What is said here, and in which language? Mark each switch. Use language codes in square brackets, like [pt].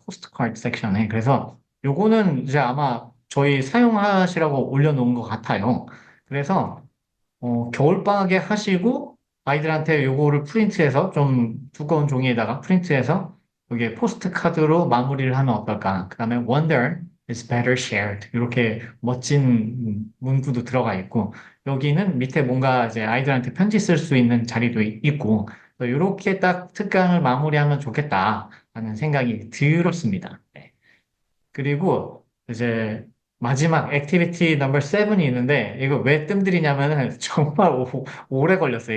[ko] 포스트 카드 섹션에. 그래서 요거는 이제 아마 저희 사용하시라고 올려놓은 것 같아요. 그래서 겨울방학에 하시고 아이들한테 요거를 프린트해서 좀 두꺼운 종이에다가 프린트해서 여기에 포스트 카드로 마무리를 하면 어떨까? 그 다음에 [en] wonder is better shared. [ko] 이렇게 멋진 문구도 들어가 있고 여기는 밑에 뭔가 이제 아이들한테 편지 쓸 수 있는 자리도 있고 이렇게 딱 특강을 마무리하면 좋겠다라는 생각이 들었습니다. 네. 그리고 이제 마지막 액티비티 넘버 7이 있는데 이거 왜 뜸들이냐면은 정말 오래 걸렸어요.